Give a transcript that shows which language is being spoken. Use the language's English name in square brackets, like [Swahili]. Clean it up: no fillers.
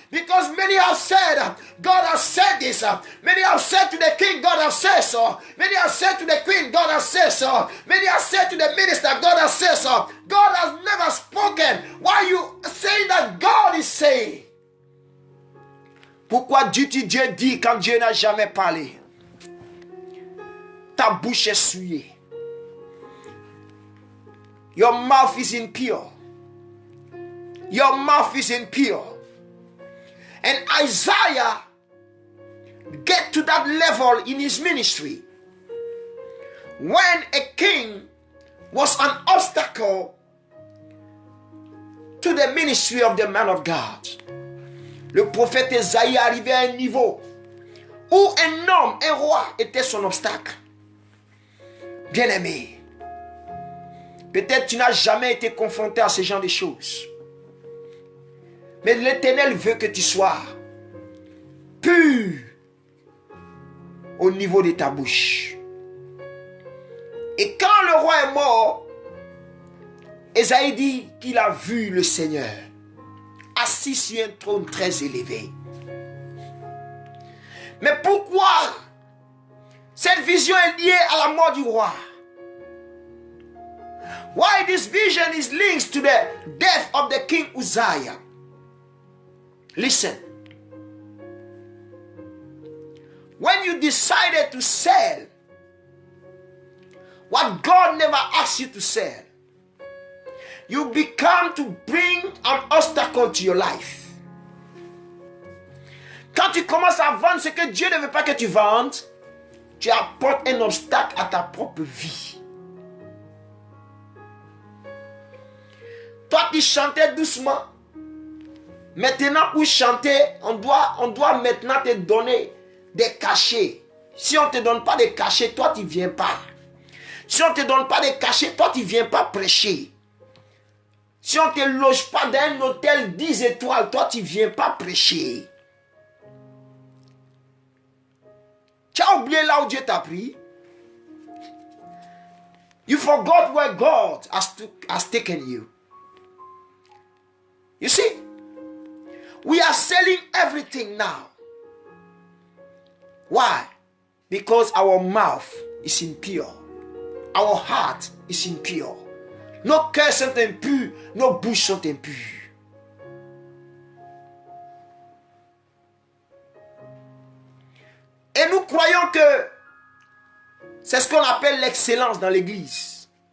[English] Because many have said, God has said this. Many have said to the king, God has said so. Many have said to the queen, God has said so. Many have said to the minister, God has said so. God has never spoken. Why are you saying that God is saying? [French] Pourquoi dis-tu Dieu dit quand Dieu n'a jamais parlé? Ta bouche est souillée. [English] Your mouth is impure. Your mouth is impure. And Isaiah get to that level in his ministry. When a king was an obstacle to the ministry of the man of God. [French] Le prophète Esaïe arrivait à un niveau où un homme, un roi, était son obstacle. Bien-aimé, peut-être tu n'as jamais été confronté à ce genre de choses. Mais l'Éternel veut que tu sois pur au niveau de ta bouche. Et quand le roi est mort, Esaïe dit qu'il a vu le Seigneur assis sur un trône très élevé. Mais pourquoi cette vision est liée à la mort du roi? [English] Why this vision is linked to the death of the king Uzziah? Listen. When you decided to sell what God never asked you to sell, you become to bring an obstacle to your life. [French] Quand tu commences à vendre ce que Dieu ne veut pas que tu vendes, tu apportes un obstacle à ta propre vie. Toi, tu chantais doucement. Maintenant, pour chanter, on doit maintenant te donner des cachets. Si on ne te donne pas des cachets, toi, tu ne viens pas. Si on ne te donne pas des cachets, toi, tu ne viens pas prêcher. Si on ne te loge pas dans un hôtel 10 étoiles, toi, tu ne viens pas prêcher. Tu as oublié là où Dieu t'a pris. [English] You forgot where God has taken you. You see, we are selling everything now. Why? Because our mouth is impure. Our heart is impure. [French] Nos cœurs sont impurs, nos bouches sont impures. Et nous croyons que c'est ce qu'on appelle l'excellence dans l'église.